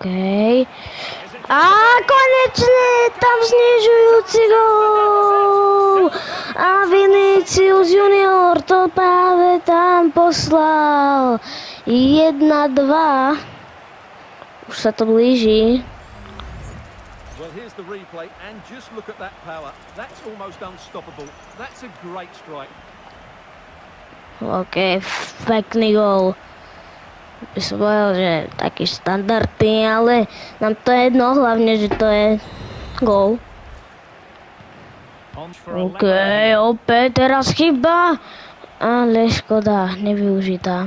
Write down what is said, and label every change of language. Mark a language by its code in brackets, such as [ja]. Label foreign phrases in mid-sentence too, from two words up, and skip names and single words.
[sk] A konečne tam znižujúci gól. A Vinicius Junior to práve tam poslal. 1-2. Už sa to blíži. [en] Well, here's the replay and just look at that power. That's almost unstoppable. That's a great strike. [sk] OK, pekný gól. By som povedal, že taký štandardný, ale nám to je jedno, hlavne, že to je gól. OK, opäť teraz chyba, ale škoda, nevyužitá.